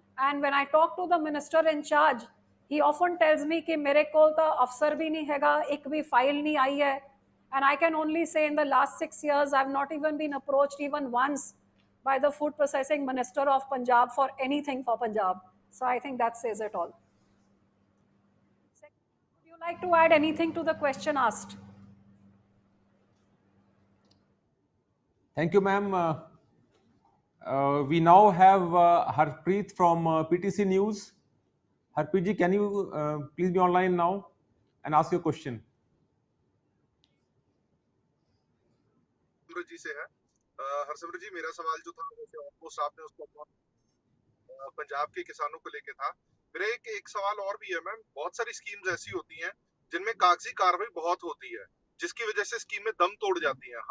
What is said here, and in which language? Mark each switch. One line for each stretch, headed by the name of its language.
English: And when I talk to the minister in charge, he often tells me
Hindi: कि मेरे को तो अफसर भी नहीं हैगा, एक भी फाइल नहीं आई है.
English: And I can only say in the last 6 years, I've not even been approached even once by the food processing minister of Punjab for anything for Punjab. So I think that says it all. Would you like to add anything to the question asked? Thank you, ma'am. We now have Harpreet from PTC News. Harpreet ji, can you please be online now and ask your question?
Hindi: Harsimrat जी से है। हरसिमरत जी, मेरा सवाल जो था वैसे almost आपने उसको पंजाब के किसानों को लेके था। मेरा एक सवाल और भी है मैम। बहुत सारी स्कीम्स ऐसी होती हैं जिनमें कागजी कार्रवाई बहुत होती है, जिसकी वजह से स्कीम में दम तोड़ जाती है।